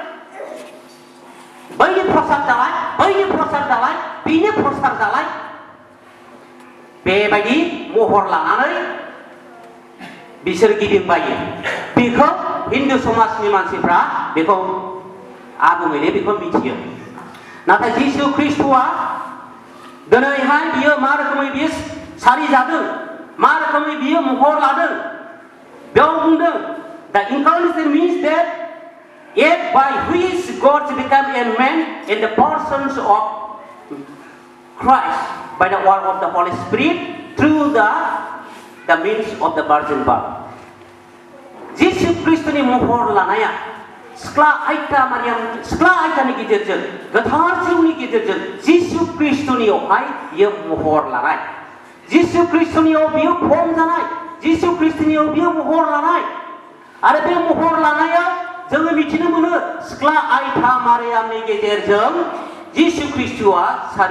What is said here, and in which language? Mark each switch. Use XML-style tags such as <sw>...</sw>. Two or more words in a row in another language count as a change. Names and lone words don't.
<brx>बैनि प्रसाद जालाय बैनि प्रसाद जालाय बिनि प्रसाद जालाय बेबायदि महर लानानै बिसोर गिदिंबायो बेखौ हिन्दु समाजनि मानसिफ्रा बेखौ आबुङैनो बेखौ मिथियो नाथाय जिसु ख्रीष्टआ दिनैहाय बियो मा रोखोमै बियो सारि जादों मा रोखोमै बियो महर लादों बेयाव बुंदों</brx> <en>the incarnation means that yet by which God became a man in the persons of Christ by the work of the Holy Spirit through the means of the virgin birth.</en> <brx>जिसु ख्रीष्टनि महर लानाया सिख्ला आइटा मारियाम सिख्ला आइटानि गेजेरजों गोथार जिउनि गेजेरजों जिसु ख्रीष्टनियावहाय बियो महर लानाय जिसु ख्रीष्टनियाव बियो फर्म जानाय जिसु ख्रीष्टनियाव बियो महर लानाय आरो बे महर लानायाव जोङो मिथिनो मोनो सिख्ला आइटा मारियामनि गेजेरजों जिसु ख्रीष्टआ सारि</brx>